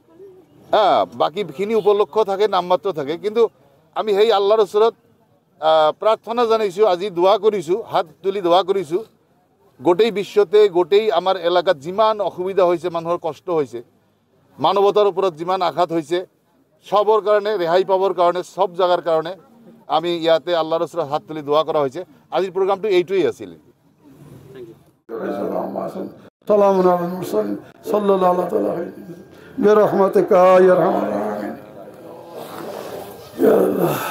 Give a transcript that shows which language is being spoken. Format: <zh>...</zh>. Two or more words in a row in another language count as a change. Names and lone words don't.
<as>বাকীখিনি উপলক্ষ থাকে নামমাত্ৰ থাকে কিন্তু আমি সেই আল্লাহৰ ওচৰত প্ৰাৰ্থনা জনাইছোঁ আজি দোয়া কৰিছোঁ হাত তুলি দোয়া কৰিছোঁ গোটেই বিশ্বতে গোটেই আমাৰ এলেকাত যিমান অসুবিধা হৈছে মানুহৰ কষ্ট হৈছে মানৱতাৰ ওপৰত যিমান আঘাত হৈছে সবৰ কাৰণে ৰেহাই পাবৰ কাৰণে সব জাগাৰ কাৰণে আমি ইয়াতে আল্লাহৰ ওচৰত হাত তুলি দোয়া কৰা হৈছে আজিৰ প্ৰগ্ৰামটো এইটোৱেই আছিল</as> <ar>سلامٌ على المرسلين صلى الله عليه برحمتك يا أرحم الراحمين يا الله</ar>